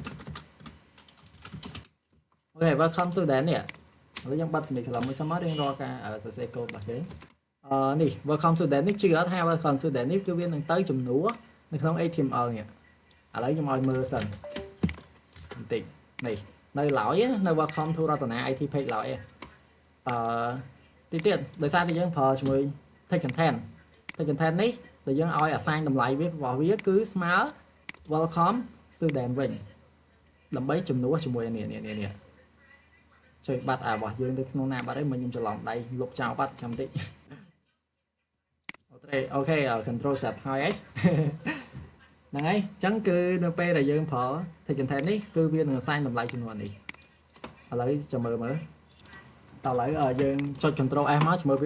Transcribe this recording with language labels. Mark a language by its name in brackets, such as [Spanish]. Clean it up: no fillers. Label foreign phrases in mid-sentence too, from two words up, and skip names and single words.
[Khmer] អូខេ [English] welcome student [Khmer] នេះឥឡូវយើងបិទ semicolon មួយសិនមករៀងរាល់ការសរសេរកូដរបស់គេនេះ [English] welcome student [Khmer] នេះជឿថា [English] welcome student [Khmer] នេះគឺវានឹងទៅចំនួននៅក្នុង HTML នេះឥឡូវខ្ញុំឲ្យមើលសិនបន្តិចនេះនៅឡើយនៅ [English] welcome to Ratana IT page [Khmer] ឡើយ ទីទៀតដោយសារតែយើងប្រើជាមួយ [English] text content [Khmer] នេះដែលយើងឲ្យ assign តម្លៃវារបស់វាគឺ [English] small welcome student [Khmer] វិញដើម្បីជំនួសជាមួយនេះជួយបាត់របស់យើងទៅក្នុងណាបាត់ហើយខ្ញុំច្រឡំដៃលុបចោលបាត់ចាំតិច អូខេ [English] control set [Khmer] ហើយហ្នឹងហើយអញ្ចឹងគឺនៅពេលដែលយើងប្រើ [English] text content [Khmer] នេះគឺវានឹង assign តម្លៃចំនួននេះឥឡូវចាំមើលតើឥឡូវយើងចុច [English] control S [Khmer] មកមើលវា